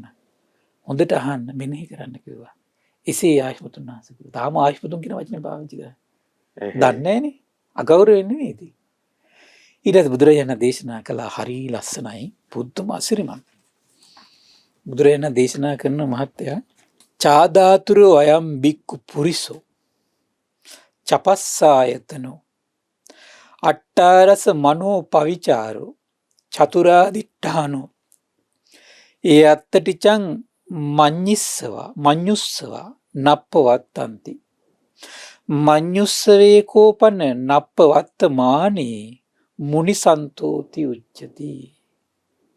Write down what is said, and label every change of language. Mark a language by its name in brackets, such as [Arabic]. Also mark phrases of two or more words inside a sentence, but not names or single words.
[Sinhala] හොඳට අහන්න මෙනෙහි කරන්න කිව්වා. එසේ ආයුෂ්මතුන් වහන්සේ කිව්වා. තාම ආයුෂ්මතුන් කියන වචනේ පාවිච්චි කරා. දන්නේ නැහනේ. අගෞරවයෙන් නෙවෙයි ඉතින්. ඊට පස්සේ බුදුරජාණන් දේශනා කළා හරි ලස්සනයි පුදුම අසිරිමත්. බුදුරජාණන් දේශනා කරන මහත්තයා [Pali] චාදාතුරෝ අයම් බික්කු පුරිසෝ චපස්සායතනෝ අට්ඨාරස මනෝ පවිචාරෝ චතුරාදිට්ඨානෝ ඒ අත්තටිචං මඤ්ඤුස්සවා නප්පවත්තන්ති මඤ්ඤුස්සවේ කෝපන නප්පවත්තමානේ මුනිසන්තෝති උච්චති.